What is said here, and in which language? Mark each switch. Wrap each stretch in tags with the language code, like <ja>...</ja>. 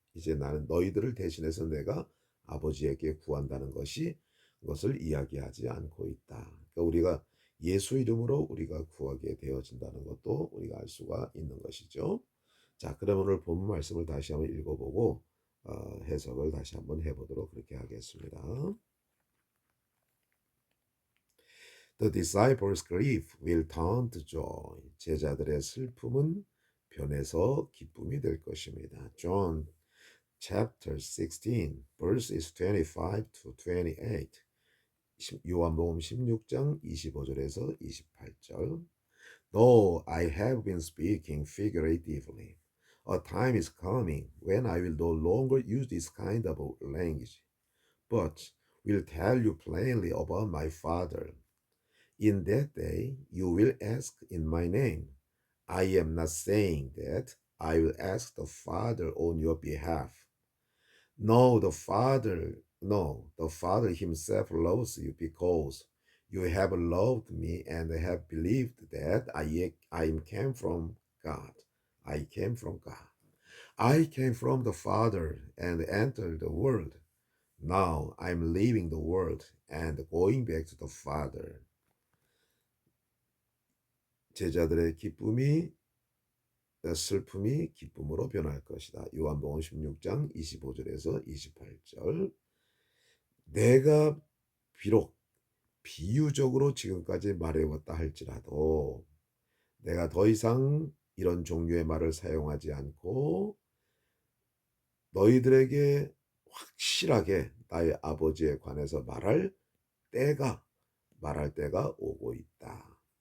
<ko>이제 나는 너희들을 대신해서 내가 아버지에게 구한다는 것을 이야기하지 않고 있다. 그러니까 우리가 예수 이름으로 우리가 구하게 되어진다는 것도 우리가 알 수가 있는 것이죠. 자, 그럼 오늘 본문 말씀을 다시 한번 읽어보고 해석을 다시 한번 해보도록 그렇게 하겠습니다.</ko> <en>The disciples' grief will turn to joy.</en> <ko>제자들의 슬픔은 변해서 기쁨이 될 것입니다.</ko> <en>John chapter 16 verses 25 to 28.</en> <ko>요한복음 16장 25절에서 28절.</ko> <en>Though I have been speaking figuratively, a time is coming when I will no longer use this kind of language, but will tell you plainly about my Father. In that day you will ask in my name. I am not saying that I will ask the Father on your behalf. No, the Father himself loves you because you have loved me and have believed that I came from God. I came from God. I came from the Father and entered the world. Now I'm leaving the world and going back to the Father.</en> <ko>제자들의 슬픔이 기쁨으로 변할 것이다. 요한복음 16장 25절에서 28절. 내가 비록 비유적으로 지금까지 말해왔다 할지라도 내가 더 이상 이런 종류의 말을 사용하지 않고 너희들에게 확실하게 나의 아버지에 관해서 말할 때가 오고 있다.</ko>